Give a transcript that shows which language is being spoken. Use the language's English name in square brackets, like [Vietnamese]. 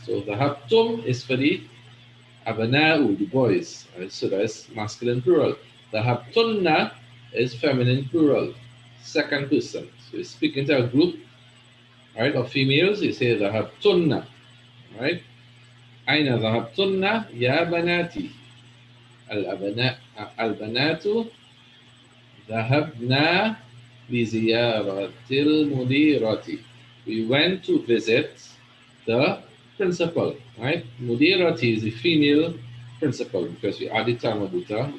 [English] So dhahabtum is for the abana'u, the boys, right? So that's masculine plural. Dhahabtunna is feminine plural, second person. So you're speaking to a group, right, of females, you say dhahabtunna, right? [Arabic] أين ذهبتن يا بناتي الأبناء البنات ذهبنا لزيارة المديرة. [English] We went to visit the principal, right? Mudirati is the female principal because we added Tamabuta.